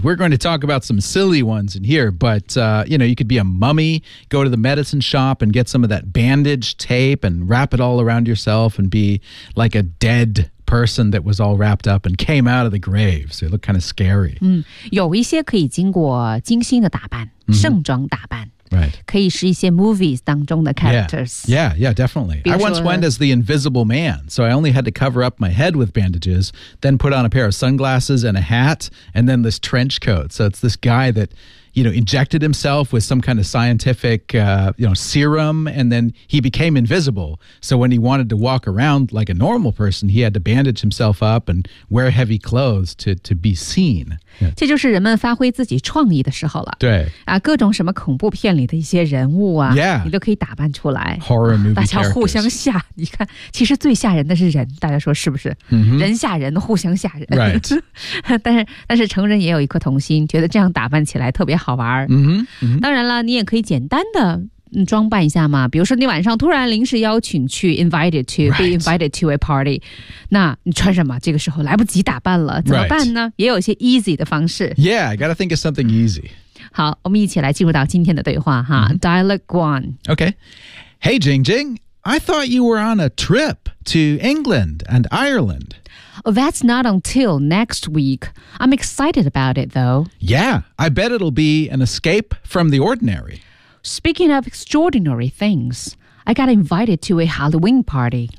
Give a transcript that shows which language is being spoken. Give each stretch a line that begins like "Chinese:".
English: We're going to talk about some silly ones in here, but, you know, you could be a mummy, go to the medicine shop and get some of that bandage tape and wrap it all around yourself and be like a dead person that was all wrapped up and came out of the grave. So it looked kind of scary.
Chinese: 有一些可以经过精心的打扮、盛装打扮。
English: Right.
Chinese: 可以是一些 movies 当中的 characters.
English: Yeah, definitely. I once went as the invisible man, so I only had to cover up my head with bandages, then put on a pair of sunglasses and a hat, and then this trench coat. So it's this guy that, you know, injected himself with some kind of scientific, you know, serum, and then he became invisible. So when he wanted to walk around like a normal person, he had to bandage himself up and wear heavy clothes to be seen.
Chinese: Yeah. 这就是人们发挥自己创意的时候了。对啊，各种什么恐怖片里的一些人物啊，
English: yeah.
Chinese: 你都可以打扮出来。
English: Horror movie characters.
Chinese: 大家互相吓，你看，其实最吓人的是人，大家说是不是？ Mm-hmm. 人吓人，互相吓人。
English: Right.
Chinese: 但是成人也有一颗童心，觉得这样打扮起来特别好玩。嗯、mm-hmm. mm-hmm. 当然了，你也可以简单的。装扮一下嘛，比如说你晚上突然临时邀请去
English: be invited to a party，
Chinese: 那你穿什么？这个时候来不及打扮了，怎么办呢？
English: Right.
Chinese: 也有一些 easy 的方式。
English: Yeah, I gotta think of something easy.
Chinese: 好，我们一起来进入到今天的对话哈。
English: Mm-hmm. Dialogue one. Okay. Hey, Jing Jing, I thought you were on a trip to England and Ireland. Oh, that's not until next week. I'm excited about it, though. Yeah, I bet it'll be an escape from the ordinary. Speaking of extraordinary things, I got invited to a Halloween party.